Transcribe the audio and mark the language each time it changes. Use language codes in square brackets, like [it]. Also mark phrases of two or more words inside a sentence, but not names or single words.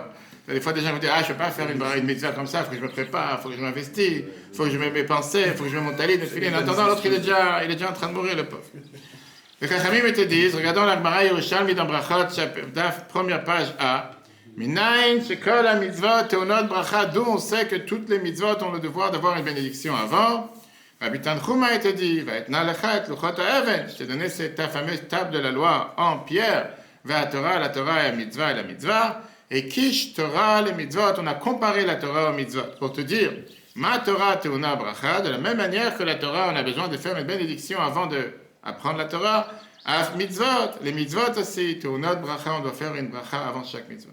[fr] Des fois, des gens vont dire, je ne peux pas faire une mitzvah comme ça, il faut que je me prépare, il faut que je m'investisse, il faut que je mette mes pensées, il faut que je mette mon talit, en attendant, l'autre, il est déjà en train de mourir, le pauvre. Les Chachamim te disent, regardons la Gemara Yerushalmi dans Brachot, première page A, [he] מניין שכל המצוות טעונות ברכה, [fr] d'où on sait que toutes les mitzvot ont le devoir d'avoir une bénédiction avant. Rabbi Tanchuma te dit, [he] ואתנה לך את לוחות האבן, [fr] je t'ai donné ta fameuse table de la loi en pierre, la Torah et la mitzvah, et [he] הקיש תורה [fr] les mitzvot, on a comparé la Torah aux mitzvot, pour te dire, [he] מה תורה טעונה ברכה, [fr] de la même manière que la Torah, on a besoin de faire une bénédiction avant d'apprendre la Torah, [he] אף מצוות, [fr] les mitzvot aussi, [he] טעונות ברכה, [fr] on doit faire une bracha avant chaque mitzvah.